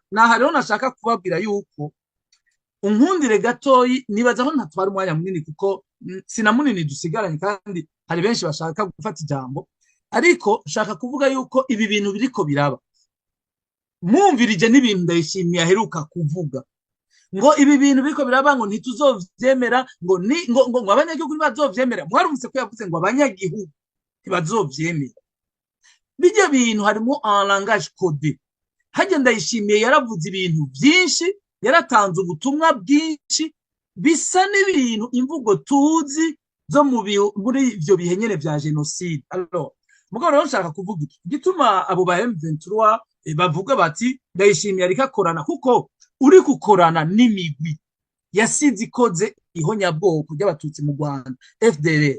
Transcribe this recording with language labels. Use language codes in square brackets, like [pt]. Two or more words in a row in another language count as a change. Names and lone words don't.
[rn] Naha rero nashaka kubabwira yuko unkundire gatoyi, nibaza aho ntatwara umwanya munini kuko sina munini dusigaranye, kandi hari benshi bashaka gufata ijambo, ariko shaka kuvuga yuko ibi bintu biriko biraba. Mwumvirije n'ibintu Ndayishimiye aheruka kuvuga ngo ibi bintu biriko biraba ngo ntituzovyemera, ngo abanyagihugu ntibazovyemera. Mwarumvise ko yavuze ngo abanyagihugu ntibazovyemera. Bijya bintu harimo [fr] un langage codé. [rn] Hajya Ndayishimiye yaravuze ibintu byinshi, yaratanze ubutumwa bwinshi bisa n'ibintu imvugo tuzi zo muri ivyo bihe nyene vya genocide. Alors mugabo rero nshaka kuvuga iki gituma abo ba M23 bavuga bati Ndayishimiye ariko akorana, kuko uri gukorana n'imigwi yasize ikoze ihonyabwoko ry'abatutsi mu Rwanda, FDLR.